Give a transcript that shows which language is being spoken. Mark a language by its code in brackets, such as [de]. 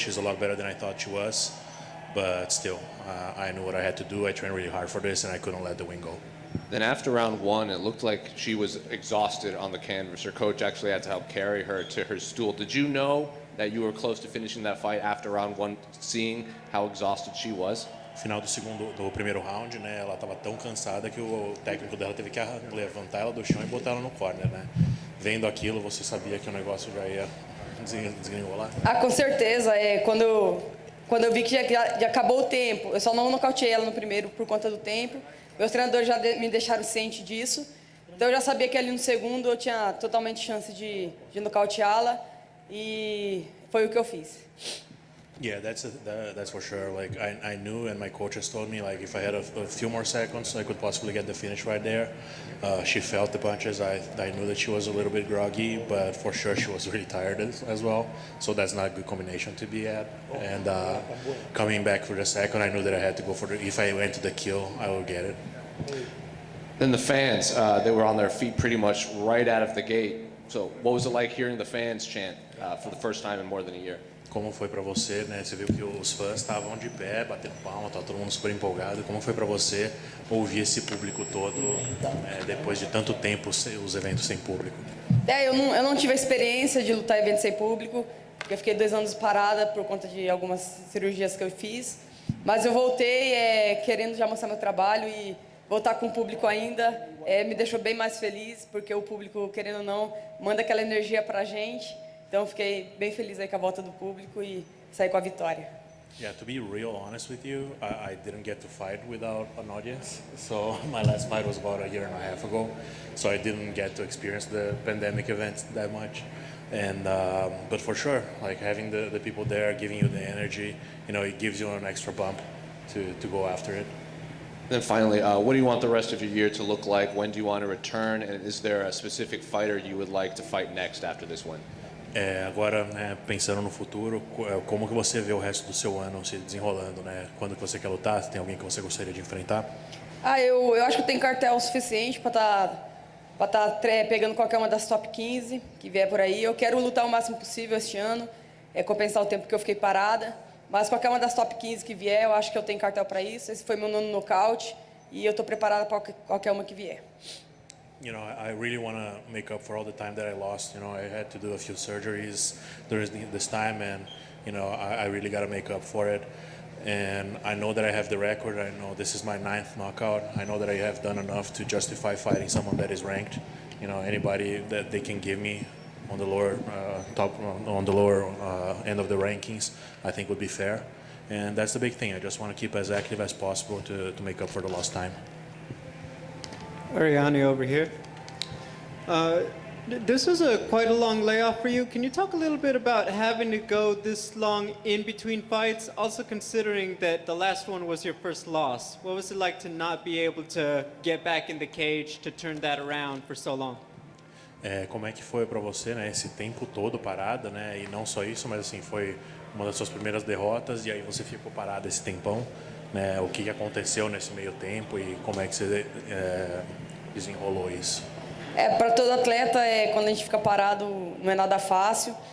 [en] She's a lot better than I thought she was, but still, I knew what I had to do. I trained really hard for this, and I couldn't let the win go. Then after round one, it looked like she was exhausted on the canvas. Her coach actually had to help carry her to her stool. Did you know that you were close to finishing that fight after round one, seeing how exhausted she was? [pt] Final do primeiro round, né? Ela estava tão cansada que o técnico dela teve que levantar ela do chão e botar ela no corner, né? Vendo aquilo, você sabia que o negócio já ia desgringolar? Com certeza. Quando eu vi que já acabou o tempo, eu só não nocauteei ela no primeiro por conta do tempo. Meus treinadores já me deixaram ciente disso. Então eu já sabia que ali no segundo eu tinha totalmente chance de nocauteá-la e foi o que eu fiz. [en] Yeah, that's for sure. Like I knew, and my coaches told me, like if I had a few more seconds, I could possibly get the finish right there. She felt the punches. I knew that she was a little bit groggy, but for sure she was really tired as well. So that's not a good combination to be at. And coming back for the second, I knew that I had to go for if I went to the kill, I would get it. Then the fans, they were on their feet pretty much right out of the gate. So what was it like hearing the fans chant for the first time in more than a year? [pt] Como foi para você, né? Você viu que os fãs estavam de pé, batendo palma, estava todo mundo super empolgado. Como foi para você ouvir esse público todo depois de tanto tempo os eventos sem público? Eu não tive a experiência de lutar em eventos sem público, porque eu fiquei 2 anos parada por conta de algumas cirurgias que eu fiz. Mas eu voltei querendo já mostrar meu trabalho e voltar com o público ainda me deixou bem mais feliz, porque o público, querendo ou não, manda aquela energia para a gente. Então fiquei bem feliz aí com a volta do público e saí com a vitória. [en] Yeah, to be real honest with you, I didn't get to fight without an audience. So my last fight was about a year and a half ago. So I didn't get to experience the pandemic events that much. And but for sure, like having the people there giving you the energy, it gives you an extra bump to go after it. Then finally, what do you want the rest of your year to look like? When do you want to return? And is there a specific fighter you would like to fight next after this win? [pt] Agora, pensando no futuro, como que você vê o resto do seu ano se desenrolando, né? Quando que você quer lutar? Tem alguém que você gostaria de enfrentar? Eu acho que eu tenho cartel suficiente para estar pegando qualquer uma das top 15 que vier por aí. Eu quero lutar o máximo possível este ano, compensar o tempo que eu fiquei parada. Mas qualquer uma das top 15 que vier, eu acho que eu tenho cartel para isso. Esse foi meu 9º nocaute e eu estou preparada para qualquer uma que vier. [en] I really want to make up for all the time that I lost. I had to do a few surgeries during this time, and I really got to make up for it. And I know that I have the record. I know this is my 9th knockout. I know that I have done enough to justify fighting someone that is ranked. You know, anybody that they can give me on the lower on the lower end of the rankings, I think would be fair. And that's the big thing. I just want to keep as active as possible to make up for the lost time. Ariane over here. This was quite a long layoff for you. Can you talk a little bit about having to go this long in between fights, also considering that the last one was your first loss? What was it like to not be able to get back in the cage, to turn that around for so long? [pt] Como é que foi para você, né, esse tempo todo parada, né? E não só isso, mas assim, foi uma das suas primeiras derrotas e aí você ficou parada esse tempão, né? O que aconteceu nesse meio tempo e como é que você desenrolou isso? Para todo atleta, quando a gente fica parado, não é nada fácil.